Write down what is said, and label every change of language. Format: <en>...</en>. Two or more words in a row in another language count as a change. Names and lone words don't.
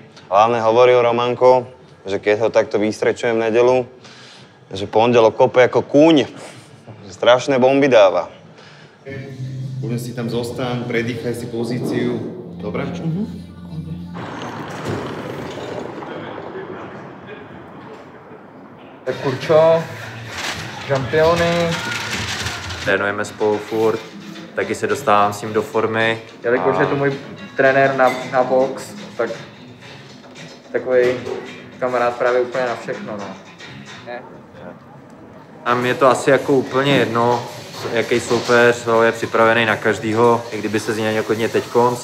<sk>Hlavne hovoril Romanko, že keď ho takto vystrečujem v nedeľu, že pondelok kope ako kúň, že strašné bomby dáva. Poďme si tam zostaň, predýchaj si pozíciu. Dobre? Tak Kurčo, žampiony.</sk> <cs>Trénujeme spolu furt, taky se dostávám s ním do formy. Jelikož je to můj trenér na box, tak takový kamarád právě úplně na všechno, no. A mně je to asi jako úplně jedno, jaký soupeř je připravený na každýho, i kdyby se změnil hodně teďkonc.</cs>